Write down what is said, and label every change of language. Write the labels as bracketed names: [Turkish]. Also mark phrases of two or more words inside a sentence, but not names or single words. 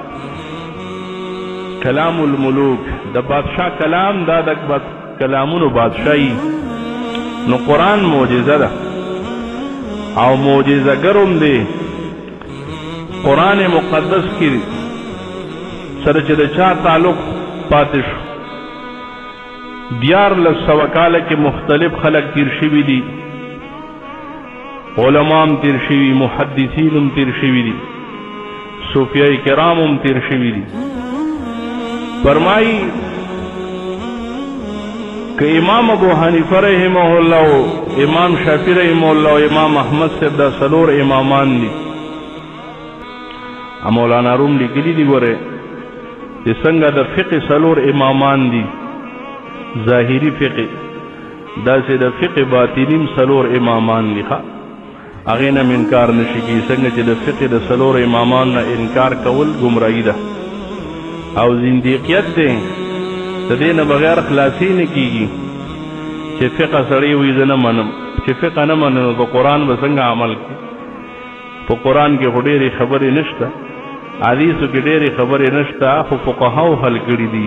[Pashto] کلام الملوک د بادشاہ کلام دا د کلامونو بادشاہی نو قرآن معجزه ده او معجزه ګرم دی قرآن مقدس کې سره چې د چا تعلق پاتې شو 1400 کاله کې مختلف خلق تیر شوي دي علماء هم تیر شوي محدثین هم تیر شوي دي صوفیاء کرام هم تیر شوي دي فرمائی کہ امام ابو حنیفہ رحمہ اللہ امام شافعی رحمہ اللہ امام احمد صاحب دا سلور امامان دی مولانا روم لیکلی دی ګوره چې څنګه د فقه سلور امامان دي ظاهری فقه داسې د فقه باطنیم سلور امامان دي هغې نه انکار نشي کېږي څنګه چې د فقه د سلور امامان نه انکار کول ګمراهي ده او زندیقیت دی د دې نه بغیر خلاصي نه کېږي چې فقه سړی وي زه نه منم چې فقه نه منم نو په قرآن به څنګه عمل کړي په قرآن کې خو ډېرې خبرې نشته حدیثو کې ډېرې خبرې نشته خو فقهاو حل کړي دي